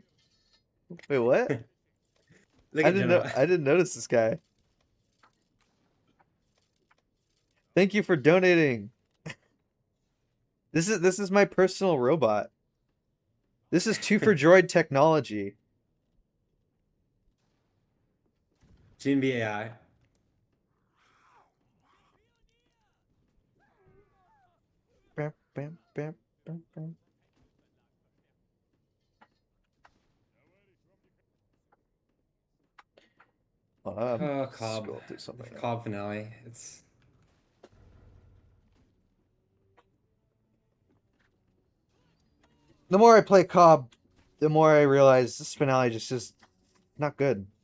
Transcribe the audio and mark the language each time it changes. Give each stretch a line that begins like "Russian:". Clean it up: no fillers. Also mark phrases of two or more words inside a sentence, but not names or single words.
English: Wait, what? Look I at didn't know. General. I didn't notice this guy. Thank you for donating. This is my personal robot. This is 2-4 droid technology. Jinbi AI. Bam, bam, bam, bam, bam. Oh, Cobb. Scroll through something. Cobb finale. It's The more I play Cobb, the more I realize this finale just is not good.